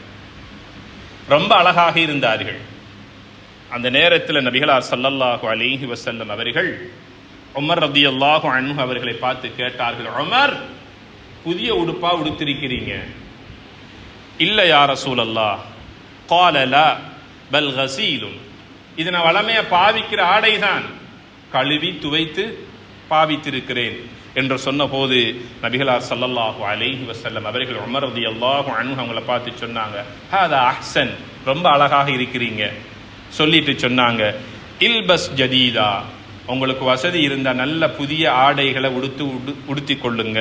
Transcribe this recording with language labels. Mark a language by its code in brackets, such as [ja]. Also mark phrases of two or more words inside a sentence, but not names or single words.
[ta] ரொம்ப அழகாக இருந்தார்கள். அந்த நேரத்தில் நபிகளார் [ar] صلى الله عليه وسلم [ta] அவர்கள் உமர் [ar] رضي الله عنه [ta] அவர்களை பார்த்து கேட்டார்கள், உமர், புதிய உடுப்பா உடுத்திருக்கிறீங்க? இல்ல [ar] يا رسول الله. قال لا بل غسيل. [ta] இது நான் வளமையா பாவிக்கிற ஆடைதான், கழுவி துவைத்து பாவித்திருக்கிறேன் என்று சொன்ன போது நபிகளார் [ar] صلى الله عليه وسلم [ta] அவர்கள் உமர் [ar] رضي الله عنه [ta] அவங்களை பார்த்து சொன்னாங்க, [ar] هذا أحسن, [ta] ரொம்ப அழகாக இருக்கிறீங்க. சொல்லிட்டு சொன்னாங்க, [ar] البس جديدا, [ta] உங்களுக்கு வசதி இருந்தா நல்ல புதிய ஆடைகளை உடுத்தி கொள்ளுங்க.